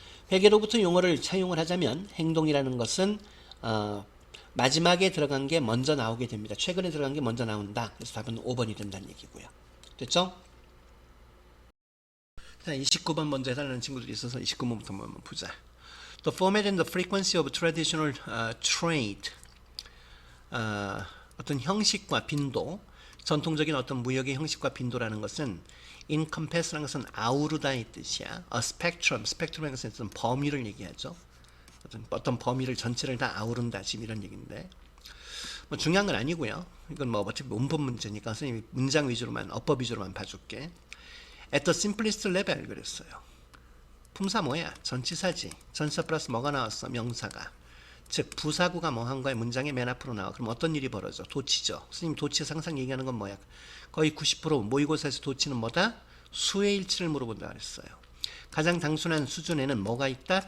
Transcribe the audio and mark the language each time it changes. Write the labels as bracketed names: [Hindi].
[Korean] 회계로부터 용어를 차용을 하자면 행동이라는 것은 마지막에 들어간 게 먼저 나오게 됩니다. 최근에 들어간 게 먼저 나온다. 그래서 답은 5번이 된다는 얘기고요. 됐죠? 자, 29번 먼저 해달라는 친구들이 있어서 29번부터 한번 보자. [English] The format and the frequency of traditional trade. [Korean] 어떤 형식과 빈도, 전통적인 어떤 무역의 형식과 빈도라는 것은 encompass라는 것은 아우르다의 뜻이야. A spectrum이라는 것은 어떤 범위를 얘기하죠. 어떤 범위를 전체를 다 아우른다. 지금 이런 얘기인데 뭐 중요한 건 아니고요. 이건 뭐 어차피 문법 문제니까 선생님이 문장 위주로만 어법 위주로만 봐줄게. [English] At the simplest level [Korean] 그랬어요. 품사 뭐야? 전치사지. 전치사 플러스 뭐가 나왔어? 명사가. 즉 부사구가 뭐 한 거야? 문장의 맨 앞으로 나와. 그럼 어떤 일이 벌어져? 도치죠. 스님 도치에서 항상 얘기하는 건 뭐야? 거의 90% 모의고사에서 도치는 뭐다? 수의 일치를 물어본다 그랬어요. 가장 단순한 수준에는 뭐가 있다?